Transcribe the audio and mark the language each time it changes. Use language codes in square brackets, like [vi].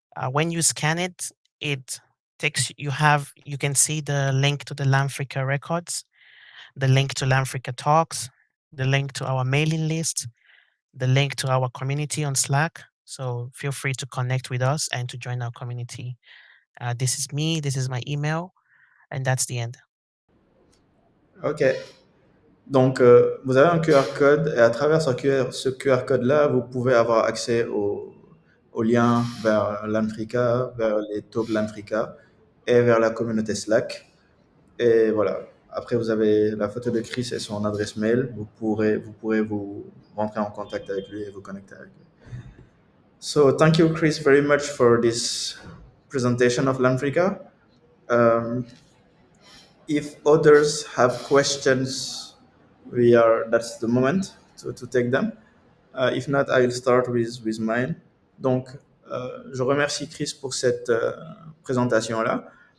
[en] When you scan it, it you can see the link to the Lanfrica Records, the link to Lanfrica Talks, the link to our mailing list, the link to our community on Slack. So feel free to connect with us and to join our community. This is me, this is my email, and that's the end. OK. [fr] Donc, vous avez un QR code et à travers ce QR code-là, vous pouvez avoir accès au lien vers Lanfrica, vers les talks Lanfrica et vers la communauté Slack. Et voilà. Après, vous avez la photo de Chris et son adresse mail. Vous pourrez vous rentrer en contact avec lui et vous connecter avec lui. [en] So, thank you, Chris, very much for this presentation of Lanfrica. Um, if others have questions, that's the moment to take them. If not, I'll start with mine. [fr] Donc, je remercie Chris pour cette présentation-là.